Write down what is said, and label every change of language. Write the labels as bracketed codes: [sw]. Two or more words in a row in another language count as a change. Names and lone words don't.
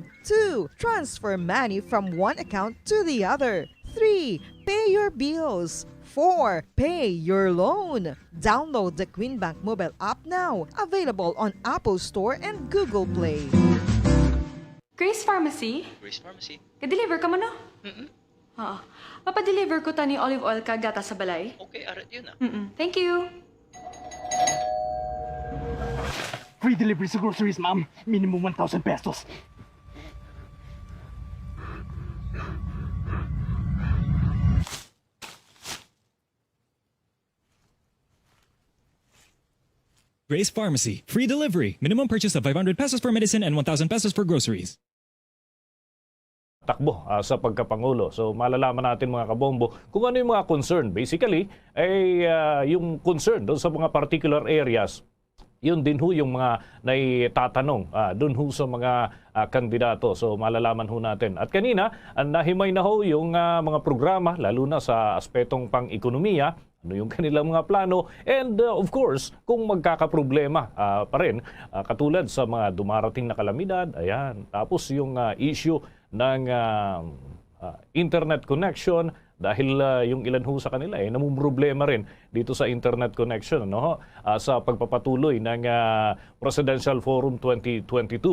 [en] 2. Transfer money from one account to the other. 3. Pay your bills. 4. Pay your loan. Download the QueenBank mobile app now. Available on Apple Store and Google Play. Grace Pharmacy? Grace Pharmacy? [hil] Ka-deliver ka mo, no? Oo. Papadeliver ko tani olive oil kag gata sa balay. Okay, arat yun ah. [en] Thank you. Free delivery sa groceries, ma'am. Minimum 1,000 pesos. Grace Pharmacy. Free delivery. Minimum purchase of 500 pesos for medicine and 1,000 pesos for groceries. [tl] takbo sa pagkapangulo. So malalaman natin mga kabombo kung ano yung mga concern. Basically, ay yung concern doon sa mga [en] particular areas, [tl] yun din ho yung mga naitatanong doon ho sa mga kandidato. So malalaman ho natin. At kanina, nahimay na ho yung mga programa, lalo na sa aspetong pang-ekonomiya, ano yung kanilang mga plano, [en] and of course, [tl] kung magkakaproblema pa rin, katulad sa mga dumarating na kalamidad, ayan. Tapos yung issue ng [en] internet connection, [tl] dahil yung ilan ho sa kanila namumroblema rin dito sa [en] internet connection, [tl] no? Sa pagpapatuloy ng Presidential Forum 2022.